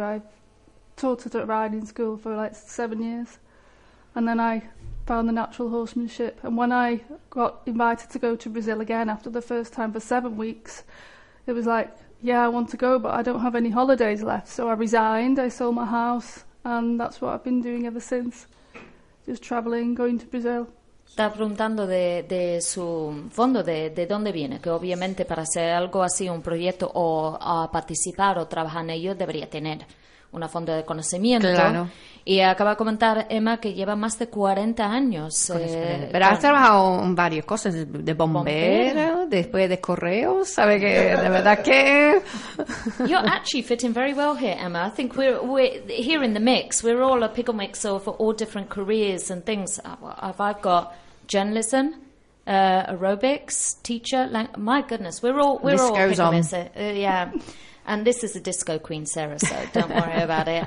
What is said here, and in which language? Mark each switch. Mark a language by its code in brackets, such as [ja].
[en] I've taught at a riding school for like 7 years, and then I found the natural horsemanship. And when I got invited to go to Brazil again after the first time for 7 weeks, it was like, yeah, I want to go, but I don't have any holidays left. So I resigned, I sold my house, and that's what I've been doing ever since. Just travelling, going to Brazil. [es] Está preguntando de su fondo, de dónde viene, que obviamente para hacer algo así, un proyecto, o a participar o trabajar en ello, debería tener una fondo de conocimiento. Claro. Y acaba de comentar Emma que lleva más de 40 años. Pero has trabajado en varias cosas, de bombero, después de correos, sabe que de verdad que... [en] You're actually fitting very well here, Emma. I think we're here in the mix. We're all a pickle mix for all different careers and things. I've got journalism, aerobics, teacher, my goodness, we're all pickle mix. Yeah. And this is a disco queen, Sarah, so don't worry about it.